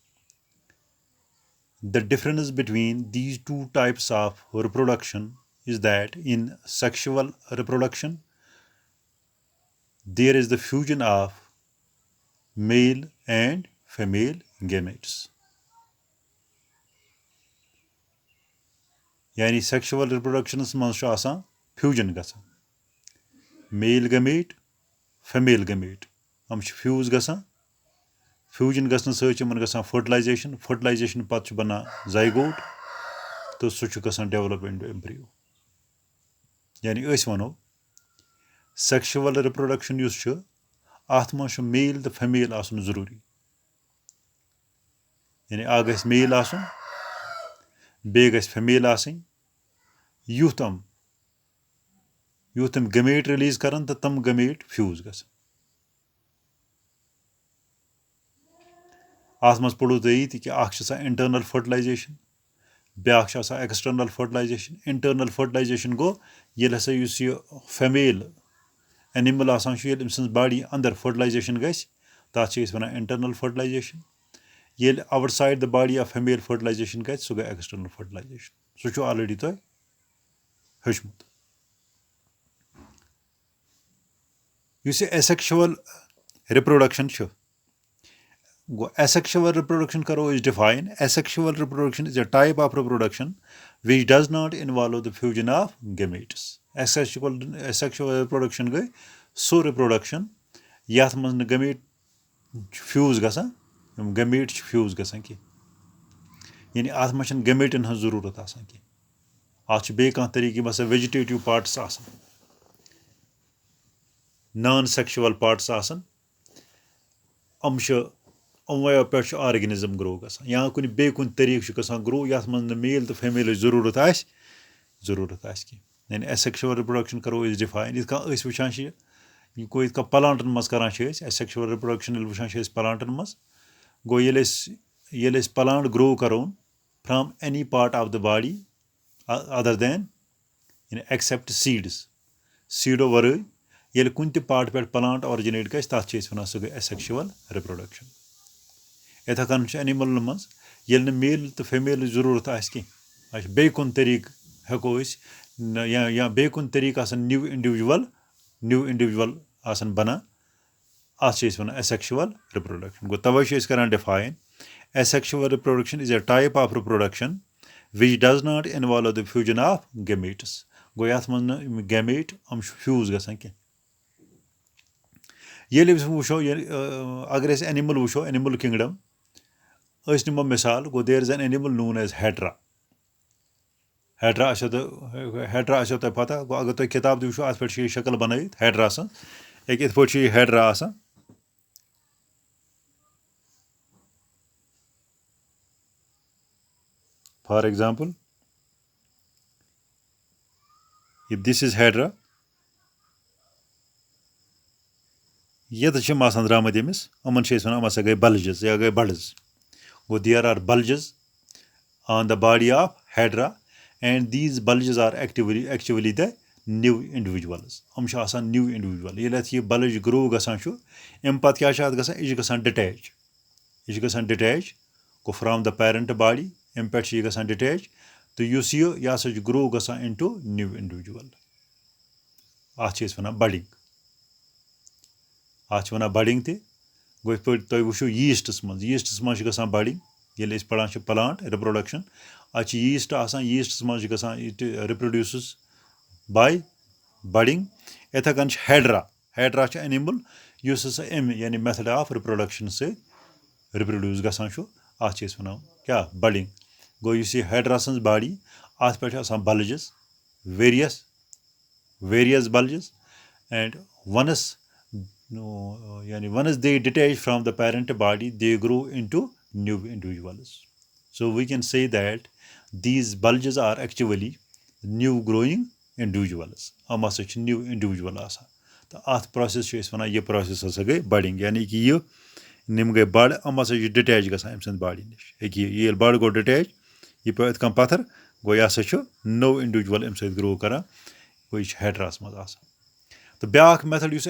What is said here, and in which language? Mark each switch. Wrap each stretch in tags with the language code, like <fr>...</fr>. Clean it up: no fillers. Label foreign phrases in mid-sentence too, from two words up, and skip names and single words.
<en>The difference between these two types of reproduction is that in sexual reproduction, there is the fusion of male and female gametes.</en> <ks>یعنی</ks> <en>sexual reproduction</en> <ks>منٛز چھُ آسان fusion گژھان.</ks> <en>Male gamete, female gamete.</en> <ks>اَم چھُ fuse گژھان. Fusion gژھنہٕ سۭتۍ چھِ یِمن گژھان fertilization پتہٕ چھُ بنان zygote تہٕ سُہ چھُ گژھان</ks> <en>develop into embryo.</en> <ks>یعنی أسۍ وَنو</ks> <en>sexual reproduction</en> <ks>یُس چھُ اَتھ منٛز چھُ male تہٕ female آسُن ضروٗری. یعنی اکھ گژھِ male آسُن بیٚیہِ گژھِ female آسٕنۍ یُتھ تِم gamete release کرن تہٕ تِم gamete fuse گژھن. اَتھ منٛز پوٚروٕ تۄہہِ یہِ تہِ کہِ اکھ چھِ آسان</ks> <en>internal fertilization</en> <ks>بیٛاکھ چھِ آسان</ks> <en>external fertilization. Internal fertilization</en> <ks>گوٚو ییٚلہِ ہسا یُس یہِ female animal آسان چھُ ییٚلہِ أمۍ سٕنٛز باڈی انٛدر fertilization گژھِ تَتھ چھِ أسۍ وَنان</ks> <en>internal fertilization.</en> <ks>ییٚلہِ</ks> <en>outside the body of female fertilization</en> <ks>گژھِ سُہ گٔے</ks> <en>external fertilization.</en> <ks>سُہ چھُ already تۄہہِ ہیوٚچھمُت. یُس یہِ</ks> <en>asexual reproduction</en> <ks>چھُ گوٚو</ks> <en>asexual reproduction</en> <ks>کرو أسۍ define.</ks> <en>Asexual reproduction is a type of reproduction which does not involve the fusion of gametes. Asexual reproduction</en> <ks>گٔے سُہ reproduction یتھ منٛز نہٕ</ks> <en>gamete fuse</en> <ks>گژھان یِم gamete چھِ fuse گژھان کینٛہہ. یعنی اتھ منٛز چھنہٕ gameteن ہٕنٛز ضروٗرت آسان کینٛہہ. اتھ چھُ بیٚیہِ کانٛہہ طریٖقہٕ یِم ہسا</ks> <en>vegetative parts</en> <ks>آسان</ks> <en>non sexual parts</en> <ks>آسان یِموٕے پٮ۪ٹھ چھُ</ks> <en>organism grow</en> <ks>گژھان یا بیٚیہِ کُنہِ طریٖقہٕ چھُ گژھان گرو یتھ منٛز نہٕ میل تہٕ فیمیلٕچ ضروٗرت آسہِ کینٛہہ. یعنی</ks> <en>asexual reproduction</en> <ks>کرو أسۍ define. یِتھ کٔنۍ أسۍ وٕچھان چھِ یہِ گوٚو یِتھ کٔنۍ پلانٹن منٛز کران چھِ أسۍ</ks> <en>asexual reproduction</en> <ks>ییٚلہِ وٕچھان چھِ أسۍ پلانٹن منٛز گوٚو ییٚلہِ أسۍ</ks> <en>plant grow</en> <ks>کرون</ks> <en>from any part of the body other than except seeds.</en> <ks>سیٖڈو ورٲے ییٚلہِ کُنہِ تہِ پارٹ پٮ۪ٹھ</ks> <en>plant originate</en> <ks>گژھِ تتھ چھِ أسۍ وَنان سُہ گٔے asexual reproduction. یِتھٕے کٔنۍ چھُ انِملن منٛز ییٚلہِ نہٕ میل تہٕ فیمیلٕچ ضروٗرت آسہِ کینٛہہ اَسہِ بیٚیہِ کُنہِ طریٖقہٕ ہٮ۪کو أسۍ یا بیٚیہِ کُنہِ طریٖقہٕ آسان</ks> <en>new individual</en> <ks>آسان بنان اتھ چھِ أسۍ وَنان</ks> <en>asexual reproduction.</en> <ks>گوٚو تَوَے چھِ أسۍ کران define.</ks> <en>Asexual reproduction is a type of reproduction which does not involve the fusion of gametes.</en> <ks>گوٚو یتھ منٛز نہٕ یِم gamete یِم چھِ fuse گژھان کینٛہہ. ییٚلہِ أسۍ وٕچھو اگر أسۍ animal وٕچھو</ks> <en>animal kingdom</en> <ks>أسۍ نِمو مِثال گوٚو</ks> <en>there is an animal known as hydra.</en> <ks>آسیو تۄہہِ پتہ گوٚو اگر تُہۍ کِتاب تہِ وٕچھو اتھ پٮ۪ٹھ چھِ یہِ شکل بنٲیِتھ hydra سٕنٛز. یِتھ پٲٹھۍ چھِ یہِ hydra آسان.</ks> <en>for example this is hydra.</en> <ks>ییٚتہِ چھِ یِم آسان درٛامٕتۍ أمِس یِمن چھِ أسۍ وَنان یِم ہسا گٔے bulges یا گٔے buds.</ks> <en>گوٚو there are bulges on the body of hydra and these bulges are actually the new individuals.</en> <ks>یِم چھِ آسان</ks> <en>new individual.</en> <ks>ییٚلہِ اَتھ یہِ</ks> <en>bulge grow</en> <ks>گژھان چھُ اَمہِ پتہٕ کیٛاہ چھُ اَتھ گژھان یہِ چھُ گژھان detach. گوٚو</ks> <en>from the parent body</en> <ks>اَمہِ پٮ۪ٹھ چھِ یہِ گژھان detach تہٕ یُس یہِ ہسا چھُ grow گژھان</ks> <en>into new individual.</en> <ks>اتھ چھِ أسۍ وَنان budding. تہِ گوٚو یِتھ پٲٹھۍ تُہۍ وٕچھِو yeasts منٛز چھِ گژھان budding. ییٚلہِ أسۍ پران چھِ</ks> <en>plant reproduction</en> <ks>اتھ چھِ yeast آسان yeasts منٛز چھِ گژھان یہِ تہِ</ks> <en>reproduces by budding.</en> <ks>یِتھٕے کٔنۍ چھِ hydra چھُ animal یُس ہسا اَمہِ یعنی</ks> <en>method of reproduction</en> <ks>سۭتۍ reproduce گژھان چھُ اتھ چھِ أسۍ وَنان کیٛاہ budding. گوٚو یُس یہِ ہیڈرا سٕنٛز باڈی اَتھ پٮ۪ٹھ چھِ آسان بلجِز</ks> <en>various bulges and once they detach from the parent body they grow into new individuals. So we can say that these bulges are actually new growing individuals.</en> <ks>یِم ہسا چھِ</ks> <en>new individual</en> <ks>آسان تہٕ اَتھ process چھِ أسۍ وَنان یہِ process ہسا گٔے budding یعنی کہِ یِم گٔے بَڑ یِم ہسا چھِ ڈِٹیچ گژھان أمۍ سٕنٛدِ باڈی نِش یہِ ییٚلہِ بَڑ گوٚو ڈِٹیچ یہِ پیوٚو یِتھ کٔنۍ پَتھر گوٚو یہِ ہسا چھُ نوٚو اِنڈِوِجوَل اَمہِ سۭتۍ گرو کران گوٚو یہِ چھُ ہیڈراہَس منٛز آسان تہٕ بیٛاکھ میتھڈ یُس</ks>